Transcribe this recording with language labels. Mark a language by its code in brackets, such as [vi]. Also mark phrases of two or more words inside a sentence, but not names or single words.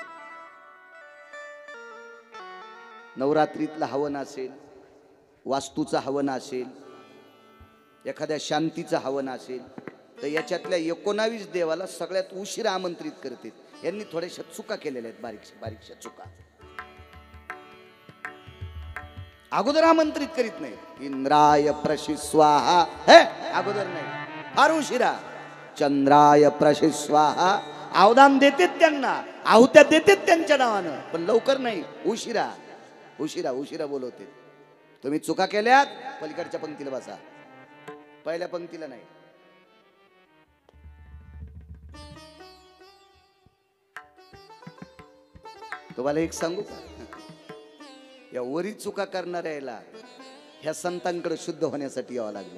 [mr] नवरात्रीतलं हवन असेल, वास्तूचं हवन असेल, एखाद्या शांतीचं हवन असेल तर याच्यातल्या 19 देवाला सगळ्यात उशीर आमंत्रित करतात. यांनी थोड्याशा चुका केलेल्या आहेत, बारीकशा बारीकशा चुका. अगोदर आमंत्रित करीत नाही, [sa] इंद्राय प्रशी स्वाहा, [mr] हे अगोदर नाही, फार उशिरा. [sa] चंद्राय प्रशी स्वाहा, [mr] अवदान देतेत त्यांना, आहुत्या देतेत त्यांच्या नावानं, पण लवकर नाही, उशिरा उशिरा उशिरा बोलवते. तुम्ही चुका केल्यात, पलीकडच्या पंक्तीला बसा, पहिल्या पंक्तीला नाही. तुम्हाला एक सांगू का, या वरी चुका करणाऱ्याला ह्या संतांकडे शुद्ध होण्यासाठी यावं लागलं.